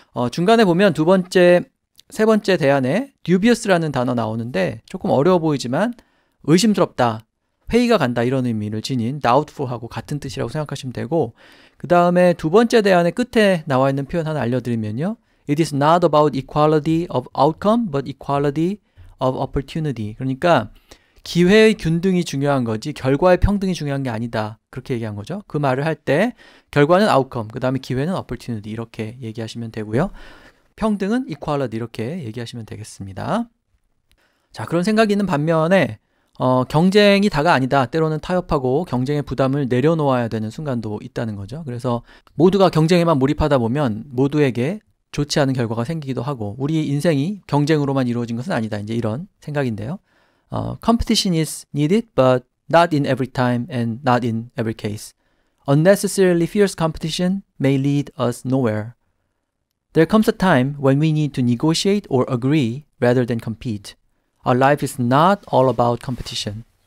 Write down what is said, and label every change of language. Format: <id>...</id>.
<ko>중간에 보면 세 번째 대안에 dubious라는 단어 나오는데 조금 어려워 보이지만 의심스럽다, 회의가 간다 이런 의미를 지닌 doubtful하고 같은 뜻이라고 생각하시면 되고 그 다음에 두 번째 대안의 끝에 나와 있는 표현 하나 알려드리면요.</ko> <en>It is not about equality of outcome, but equality of opportunity.</en> <ko>그러니까 기회의 균등이 중요한 거지 결과의 평등이 중요한 게 아니다. 그렇게 얘기한 거죠. 그 말을 할 때 결과는 outcome, 그 다음에 기회는 opportunity 이렇게 얘기하시면 되고요. 평등은 equality 이렇게 얘기하시면 되겠습니다. 자, 그런 생각이 있는 반면에 경쟁이 다가 아니다. 때로는 타협하고 경쟁의 부담을 내려놓아야 되는 순간도 있다는 거죠. 그래서 모두가 경쟁에만 몰입하다 보면 모두에게 좋지 않은 결과가 생기기도 하고 우리 인생이 경쟁으로만 이루어진 것은 아니다. 이제 이런 생각인데요.</ko> <en>Competition is needed, but not in every time and not in every case. Unnecessarily fierce competition may lead us nowhere. There comes a time when we need to negotiate or agree rather than compete. Our life is not all about competition.</en>